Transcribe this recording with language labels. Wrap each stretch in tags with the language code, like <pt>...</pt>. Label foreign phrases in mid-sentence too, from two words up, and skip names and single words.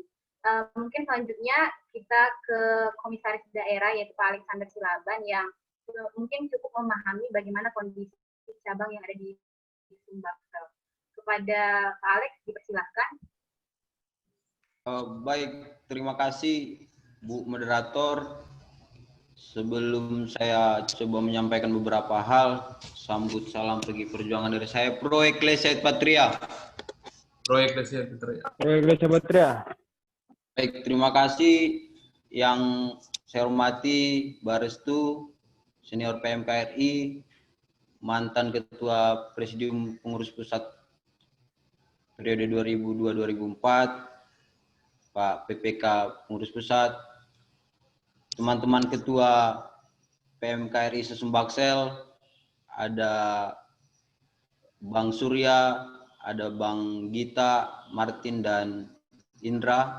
<id>Mungkin selanjutnya kita ke Komisaris Daerah, yaitu Pak Alexander Silaban, yang mungkin cukup memahami bagaimana kondisi cabang yang ada di Sumbaksel. Kepada Pak Alex, dipersilahkan. Baik, terima kasih Bu Moderator. Sebelum saya coba menyampaikan beberapa hal, sambut salam pergi perjuangan dari saya,</id> <la>Pro Ecclesia et Patria. Pro Ecclesia et Patria. Pro Ecclesia et Patria.</la> <id>Baik, terima kasih yang saya hormati Pak Restu, Senior PMKRI, mantan Ketua Presidium Pengurus Pusat periode 2002-2004, Pak PPK Pengurus Pusat, teman-teman Ketua PMKRI Sesumbaksel, ada Bang Surya, ada Bang Gita, Martin, dan Indra.</id>